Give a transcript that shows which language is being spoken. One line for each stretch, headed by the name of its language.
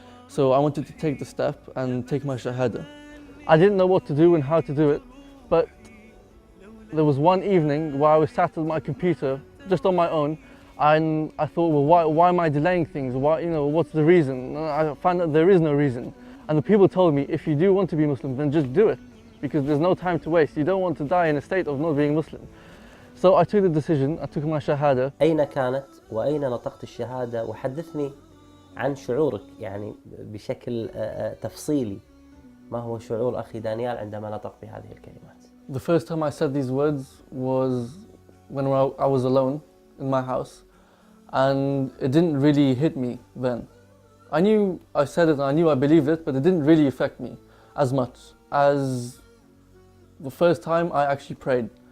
English: So I wanted to take the step and take my Shahada. I didn't know what to do and how to do it, but there was one evening where I was sat at my computer just on my own, and I thought, well, why am I delaying things? What's the reason? And I found that there is no reason. And the people told me, if you do want to be Muslim, then just do it, because there's no time to waste. You don't want to die in a state of not being Muslim. So I took the decision, I took my Shahada.
Arabic: أين كانت وأين نطقت الشهادة؟ وحدثني عن شعورك يعني بشكل تفصيلي. ما هو شعور أخي دانيال عندما نطق بهذه الكلمات؟
English: The first time I said these words was when I was alone in my house, and it didn't really hit me then. I knew I said it and I knew I believed it, but it didn't really affect me as much as the first time I actually prayed.